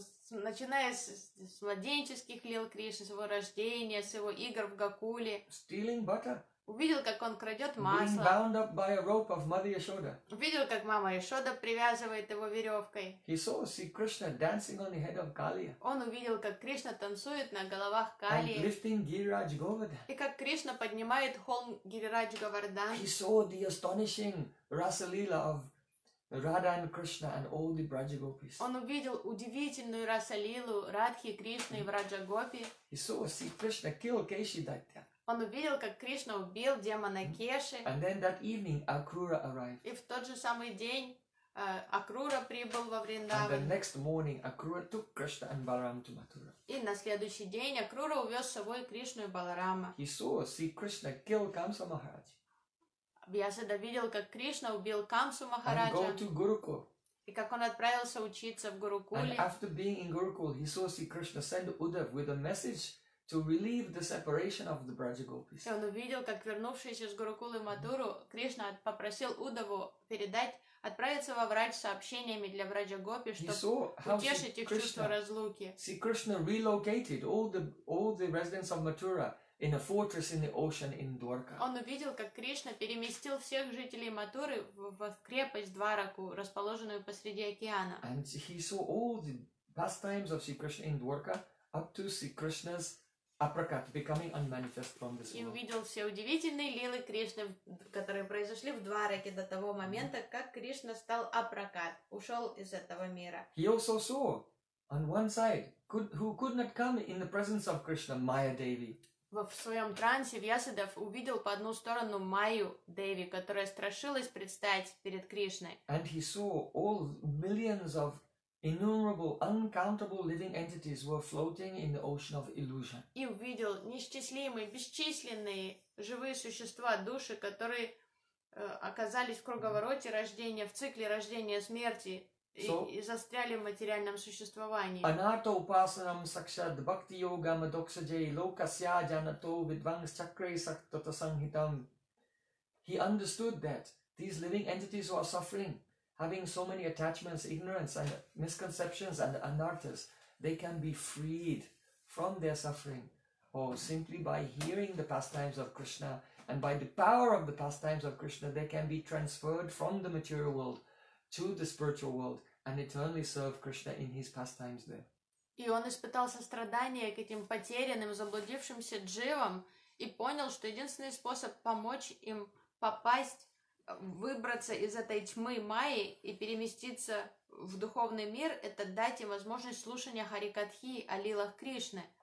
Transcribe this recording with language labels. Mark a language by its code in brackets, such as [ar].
[ru] Начиная с младенческих лил Кришны, с его рождения, с его игр в Гокуле. [en] Stealing butter. [ru] Увидел, как он крадет масло. [en] Being bound up by a rope of Mother Yashoda. [ru] Увидел, как мама Яшода привязывает его веревкой. [en] He saw Sri Krishna dancing on the head of Kaliya. [ru] Он увидел, как Кришна танцует на головах Калии. [en] And lifting Гирирадж Говардхан. [ru] И как Кришна поднимает холм Гирирадж Говардхан. [en] He saw the astonishing Rasalila of Radha and Krishna and all the Braja Gopis. [ru] Он увидел удивительную Расалилу Радхи, Кришны и Враджа Гопи. [en] He saw Sri Krishna kill Keshi Daitya. [ru] Он увидел, как Кришна убил демона Кеши. [en] And then that evening Акрура arrived. [ru] И в тот же самый день Акрура прибыл во Вриндаван. [en] And the next morning Акрура took Krishna and Balaram to Mathura. [ru] И на следующий день Акрура увез с собой Кришну и Баларама. [en] He saw Sri Krishna kill Kamsa Maharaj. [ru] Вьясада видел, как Кришна убил Камсу Махараджа. [en] And go to Gurukul. [ru] И как он отправился учиться в Гурукуле. [en] And after being in Gurukul, he saw Sri Krishna send Uddhava with a message to relieve the separation of the Braja Gopis. [ru] И он увидел, как вернувшийся с Гурукулы Матуру, Кришна попросил Удаву передать, отправиться во Врадж сообщениями для Враджа Гопи, чтобы утешить их чувство разлуки. [en] See, Krishna relocated all the residents of Mathura in a fortress in the ocean in Dwarka. [ru] Он увидел, как Кришна переместил всех жителей Матуры в крепость Двараку, расположенную посреди океана. [en] And he saw all the pastimes of Sri Krishna in Dwarka up to Sri Krishna's apricot becoming unmanifest from this world. [ru] И увидел все удивительные лилы Кришны, которые произошли в Двараке до того момента, как Кришна стал апракат, ушел из этого мира. [en] He also saw on one side who could not come in the presence of Krishna, Maya Devi. [ru] В своем трансе Вьясадев увидел по одну сторону Майю Деви, которая страшилась предстать перед Кришной. [en] And he saw all millions of innumerable, uncountable living entities were floating in the ocean of illusion. [ru] И увидел неисчислимые, бесчисленные живые существа, души, которые оказались в круговороте рождения, в цикле рождения смерти и застряли в материальном существовании. [sa] Anato upasanam sakshad bhakti yoga madoksajai lokasya janato vidvangs chakre saktata sanghitam. [en] He understood that these living entities were suffering, having so many attachments, ignorance, and misconceptions, and anarthas, they can be freed from their suffering, simply by hearing the pastimes of Krishna, and by the power of the pastimes of Krishna, they can be transferred from the material world to the spiritual world, and eternally serve Krishna in his pastimes there. [ru] И он испытал сострадание к этим потерянным, заблудившимся дживам, и понял, что единственный способ помочь им попасть, выбраться из этой тьмы Майи и переместиться в духовный мир, это дать им возможность слушания Харикатхи о лилах Кришны.